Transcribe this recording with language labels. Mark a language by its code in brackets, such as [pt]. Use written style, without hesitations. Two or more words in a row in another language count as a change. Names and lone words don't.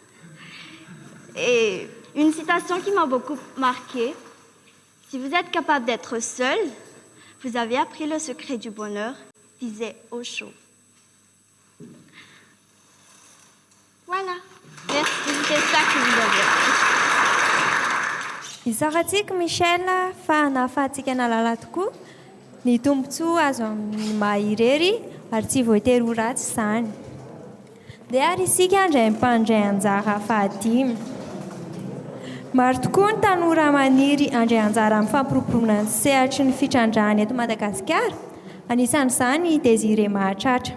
[fr] Et une citation qui m'a beaucoup marquée. Si vous êtes capable d'être seul, vous avez appris le secret du bonheur, disait Osho. Voilà. Merci, c'est ça que vous avez appris. [mg] Izaratsika Michel fa nahafahantsika nalala tokoa ny tombontsoa azo amin'ny maha-irery ary tsy voatery ho ratsy izany. Dia ary isika andray mpandray anjara fahadimy. Maro tokoa ny tanora maniry andray anjara amin'ny fampiropona ny sehatry ny fitrandrahany eto Madagasikara, anisan'izany Désiré Mahatratra.